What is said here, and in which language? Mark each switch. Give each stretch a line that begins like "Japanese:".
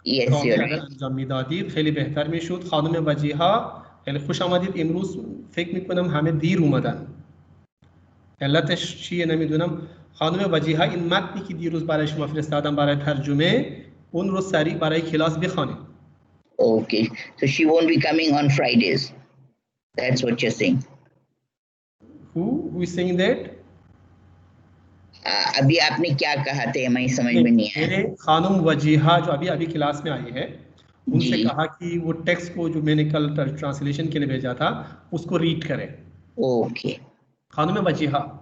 Persian: کامل اگر انجام میدادید خیلی بهتر میشد. خانم وجیها خیلی خوش آمدید. امروز فکر میکنم همه دیر اومدن. علتش چیه نمیدونم. خانم وجیها این متنی که دیروز برای شما فرستادم برای ترجمه اون رو سریع برای کلاس بخوانید.
English: Okay, so she won't be coming on Fridays. That's what you're saying. Who is saying that?
Hindi: अभी आपने क्या कहा थे हमें समझ में नहीं आया. मेरे खानुम वजीहा जो अभी क्लास में आई है उनसे कहा कि वो टेक्स्ट को जो मैंने कल ट्रांसलेशन के लिए भेजा था उसको रीड करें.
English: Okay.
Hindi: खानुम वजीहा.